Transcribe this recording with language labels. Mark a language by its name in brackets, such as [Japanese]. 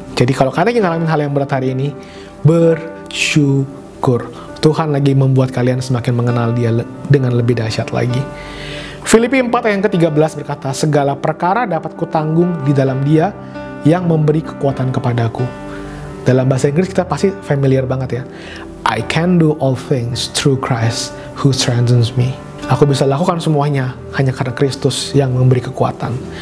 [Indonesian] Jadi kalau kalian ngalamin hal yang berat hari ini, bersyukur. Tuhan lagi membuat kalian semakin mengenal Dia dengan lebih dahsyat lagi. Filipi 4 ayat ke-13 berkata, segala perkara dapat kutanggung di dalam Dia yang memberi kekuatan kepadaku. Dalam bahasa Inggris kita pasti familiar banget ya. [English] I can do all things through Christ who strengthens me. [Indonesian] Aku bisa lakukan semuanya hanya karena Kristus yang memberi kekuatan.